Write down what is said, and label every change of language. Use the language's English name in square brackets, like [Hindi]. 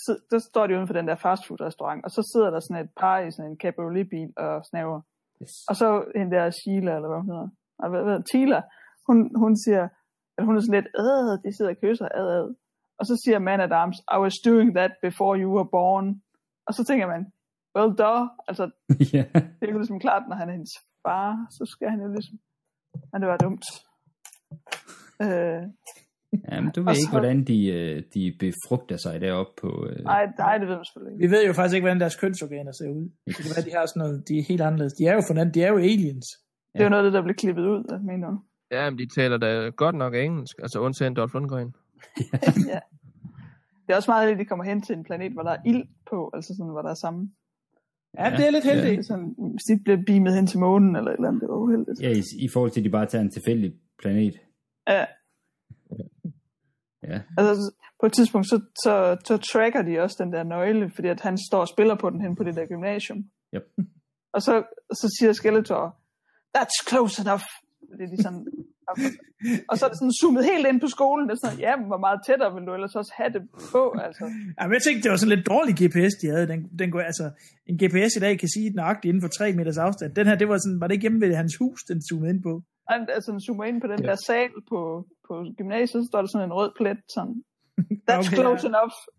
[Danish] Så står de uden for den der fastfood-restaurant, og så sidder der sådan et par i sådan en cabriolet-bil og snaver. Yes. Og så en der Sheila, eller hvad hun hedder. Hvad, Tila, hun siger, at hun er sådan lidt, de sidder og kysser, Og så siger man at arms, [English] I was doing that before you were born. [Danish] Og så tænker man, [English] well duh. [Danish] Altså, yeah. Det er jo ligesom klart, når han er hendes far, så skal han jo ligesom, men det var dumt. Jamen, du ved ikke, hvordan de befrugter sig deroppe på... Nej, det ved man selvfølgelig ikke. Vi ved jo faktisk ikke, hvordan deres kønsorganer ser ud. Det kan være, de har sådan noget, de er helt anderledes. De er jo fornændt, de er jo aliens. Det er jo noget af det, der blev klippet ud, mener du. Ja, men de taler da godt nok engelsk, altså undtagen Dolph Lundgren. Ja. Det er også meget heldigt, at de kommer hen til en planet, hvor der er ild på, altså sådan, hvor der er samme. Ja, ja, det er lidt heldigt. Sådan, hvis de bliver beamet hen til månen eller et eller andet, det er uheldigt. Ja, i forhold til, at de bare tager en tilfældig planet. Ja. Ja. Altså, på et tidspunkt, så tracker de også den der nøgle, fordi at han står og spiller på den hen på det der gymnasium. [English] Yep. [Danish] Og så siger Skeletor, [English] that's close enough. [Danish] Det er de sådan... Og så er det sådan zoomet helt ind på skolen. Det er sådan, ja, hvor meget tættere vil du ellers også have det på, altså. Jamen, jeg tænkte, det var sådan lidt dårlig GPS, de havde. Den går, altså, en GPS i dag kan sige nøjagtigt inden for 3 meters afstand. Den her, det var sådan, var det ikke hjemme ved hans hus, den zoomede ind på? Jamen, altså, den zoomer ind på den der sal på gymnasiet, så står der sådan en rød plet, sådan, [English] that's okay, close enough.